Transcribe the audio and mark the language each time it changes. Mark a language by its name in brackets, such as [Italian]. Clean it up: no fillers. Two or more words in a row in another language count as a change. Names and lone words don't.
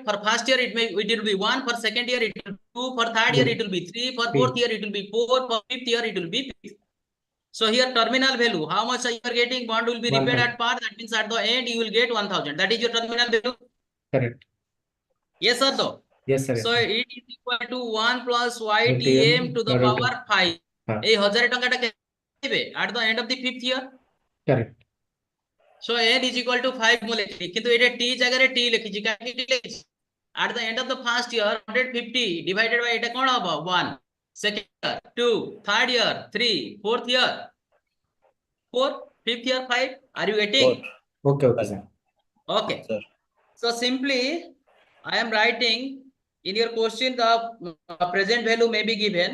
[English] For first year it will be 1, for second year it will be 2, for third year it will be 3, for fourth year it will be 4, for fifth year it will be 6. So here terminal value, how much you are getting? Bond will be repaid at par. That means at the end you will get 1000. That is your terminal value. Correct. Yes or no? Yes, sir. So it is equal to 1 plus YTM YTM to the power 5. [Hindi] हाँ. [Bangla] এই 1000 টাকাটা [English] at the end of the fifth year. Correct. So n is equal to 5 [Odia] ମୁଁ ଲେଖିଲି କିନ୍ତୁ ଏଟା t ଜାଗାରେ t ଲେଖିଛି କାହିଁକି t ଲେଖିଛି [English] at the end of the first year 150 divided by এটা [Odia] କଣ ହବ [English] 1 second year 2 third year 3 fourth year 4 fifth year 5 are you getting? 4. Okay, okay, sir. Okay, Sir. so simply I am writing in your question the present value may be given.